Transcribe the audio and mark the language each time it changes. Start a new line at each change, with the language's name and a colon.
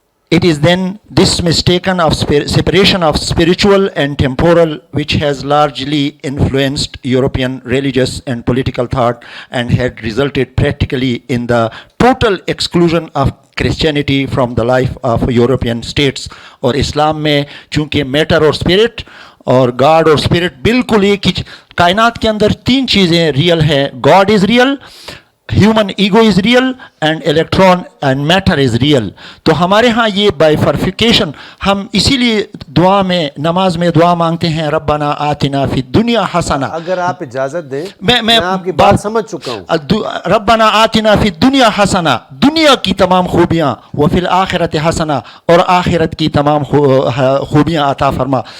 English: It is then this mistaken of separation of spiritual and temporal which has largely influenced European religious and political thought and had resulted practically in the total exclusion of Christianity from the life of European states.
Urdu: اور اسلام میں چونکہ metre اور spirit اور God اور spirit بالکل ایک ہی کائنات کے اندر 3 چیزیں ریئل ہیں.
English: God is real, human ego is real and electron and matter is real.
Urdu: تو ہمارے ہاں یہ بائیفرفیکیشن، ہم اسی لیے دعا میں نماز میں دعا مانگتے ہیں
Arabic: ربنا آتنا فی الدنیا حسنہ.
Urdu: اگر آپ اجازت دیں میں آپ کی بات سمجھ چکا ہوں.
Arabic: ربنا آتنا فی الدنیا حسنہ،
Urdu: دنیا کی تمام خوبیاں،
Arabic: وفی الآخرت حسنہ،
Urdu: اور آخرت کی تمام خوبیاں عطا فرما.